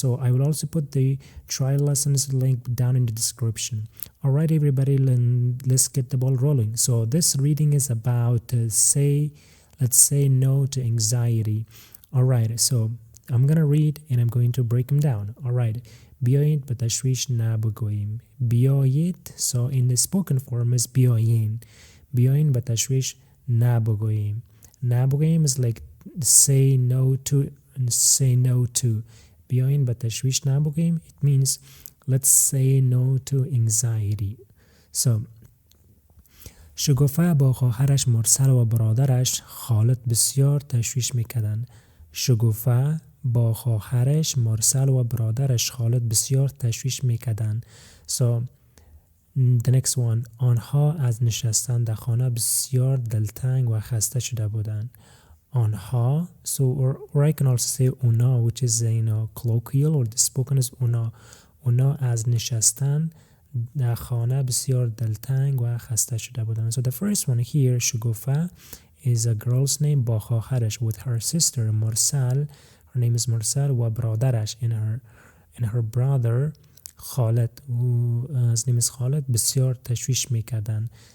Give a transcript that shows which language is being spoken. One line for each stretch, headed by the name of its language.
English: So I will also put the trial lessons link down in the description. All right, everybody, let's get the ball rolling. So this reading is about let's say no to anxiety. All right, so I'm gonna read and I'm going to break them down. All right.
Persian: بیایید به تشویش نبگوییم.
English: بیایید, so in the spoken form is بیاین.
Persian: بیاین به تشویش نبگوییم.
English: نبگوییم is like say no to and say no to.
Persian: بیاین به تشویش نبگوییم,
English: it means let's say no to anxiety.
Persian: So شگفته با خواهرش مرسل و برادرش خالد بسیار تشویش میکردند. شگفته با خواهرش مرسل و برادرش خالد بسیار تشویش میکردند.
English: So the next one,
Persian: آنها از نشستن در خانه بسیار دلتنگ و خسته شده بودند.
English: آنها, so or I can also say اونا, which is colloquial, or the spoken is اونا.
Persian: اونا از نشستن در خانه بسیار دلتنگ و خسته شده بودند.
English: So the first one here, شگفته, is a girl's name,
Persian: با خواهرش,
English: with her sister Marcel. Her name is Marcel
Persian: و برادرش
English: and her brother Khalid, his name is Khalid,
Persian: بسیار تشویش میکردن.